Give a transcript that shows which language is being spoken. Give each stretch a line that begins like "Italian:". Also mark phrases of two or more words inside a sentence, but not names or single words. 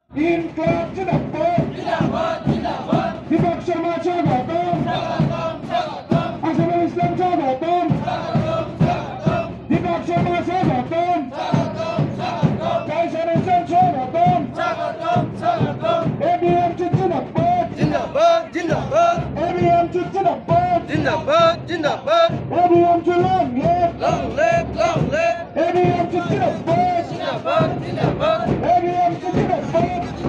Urdu: انقلاب زندہ باد زندہ باد زندہ باد
Bangla: দীপক শর্মা স্বাগতম স্বাগতম স্বাগতম আসাদুল ইসলাম স্বাগতম স্বাগতম স্বাগতম দীপক শর্মা স্বাগতম স্বাগতম স্বাগতম কাইসার হোসেন স্বাগতম স্বাগতম স্বাগতম এবিএম জিন্দাবাদ
Urdu: زندہ باد زندہ باد এবিএম জিন্দাবাদ زندہ باد زندہ باد
English: এবিএম long live long live long live
Urdu: এবিএম জিন্দাবাদ زندہ باد زندہ باد এবিএম জিন্দাবাদ